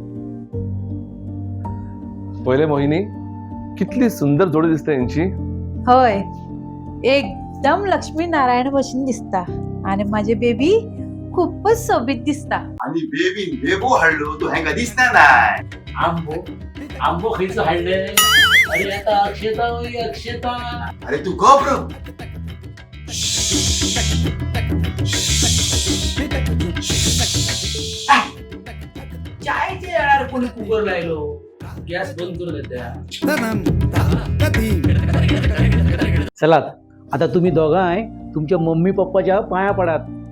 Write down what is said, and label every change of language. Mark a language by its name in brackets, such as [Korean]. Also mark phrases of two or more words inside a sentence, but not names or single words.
[Konkani] पहिले मोहिनी, कितली सुंदर जोडी दिसता यांची. [Marathi] होय, एकदम लक्ष्मी नारायण भशेन दिसता आणि माझे बेबी खूपच सोबीत दिसता. [Konkani] आणि बेबीन बेबू हाडलो तू हेंगा दिसता नाय. आंबो खंयचो हाडले? अरे आता अक्षता होई अक्षता. [Marathi] अरे तू गप रे. [Konkani] चायच्या येळार कोणी कुकर लायलो? [Marathi] गॅस बंद करून येत्या. चलात, आता तुम्ही दोघांय तुमच्या मम्मी पप्पाच्या पाया पडात.